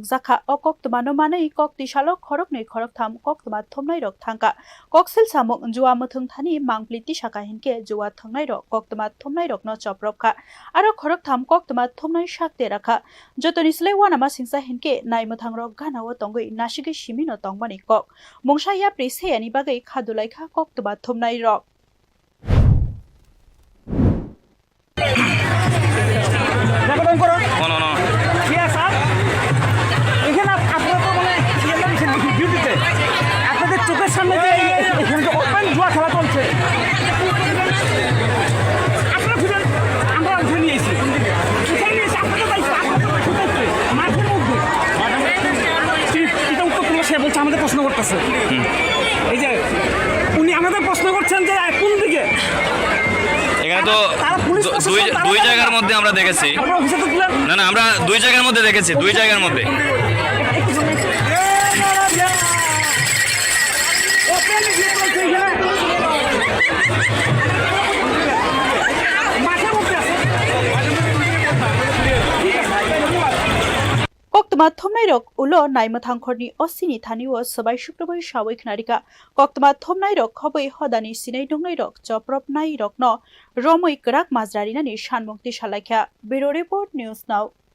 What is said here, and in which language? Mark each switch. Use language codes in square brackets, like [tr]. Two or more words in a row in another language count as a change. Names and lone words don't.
[trp] जाखा अकक्तमानो मानै कक्ति सालक खरकनै खरकथाम कक्तमा थोमनाय रक थांका कक्सिल सामुक जुवा मथों थानि मांप्लिति शाखा हिनके जुवा थंनाय रक कक्तमा थोमनाय रकनो चप्रबखा आरो खरकथाम कक्तमा थोमनाय शाकते राखा जतनिसले वानामा सिंसा हिनके नायमथां रक गानाव तंगै नासिगै सिमिनो तंबानि कक मंसाया प्रेसेयानि बागै खादुलायखा कक्तमा थोमनाय rock. [bn] আপনাদের চোখের সামনে যে এখানে যে ওপেন জুয়া খেলা চলছে আপনারা ফিরেন আমরা উঠে নিয়েছি মাঠের মধ্যে এটা উত্তর সে বলছে আমাদের প্রশ্ন করতেছে এই যে উনি আমাদের প্রশ্ন করছেন যে কোন দিকে এখানে তো দুই জায়গার মধ্যে আমরা দেখেছি না না আমরা দুই জায়গার মধ্যে দেখেছি দুই জায়গার মধ্যে [trp] कक्तमा थोमनाय रक उलो नायमथां खरनि असिनि थानिओ सबाय शुक्रबार सावैख नारिका कक्तमा थोमनाय रक खबै हदानि सिनाय दंनाय रक चप्रबनाय रकनो रमै गराक माजरारिनानि सानमुक्ति सालायख्या [en] bureau report News Now.